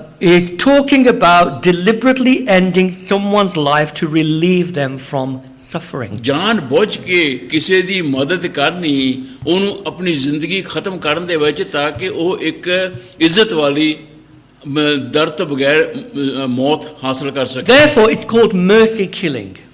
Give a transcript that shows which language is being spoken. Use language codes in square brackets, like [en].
[en] is talking about deliberately ending someone's life to relieve them from suffering. [pa] ਜਾਨ ਬੁੱਝ ਕੇ ਕਿਸੇ ਦੀ ਮਦਦ ਕਰਨੀ, ਉਹਨੂੰ ਆਪਣੀ ਜ਼ਿੰਦਗੀ ਖਤਮ ਕਰਨ ਦੇ ਵਿੱਚ, ਤਾਂ ਕਿ ਉਹ ਇੱਕ ਇੱਜ਼ਤ ਵਾਲੀ ਦਰਦ ਤੋਂ ਬਗੈਰ ਮੌਤ ਹਾਸਲ ਕਰ ਸਕੇ. [en] Therefore it's called mercy killing.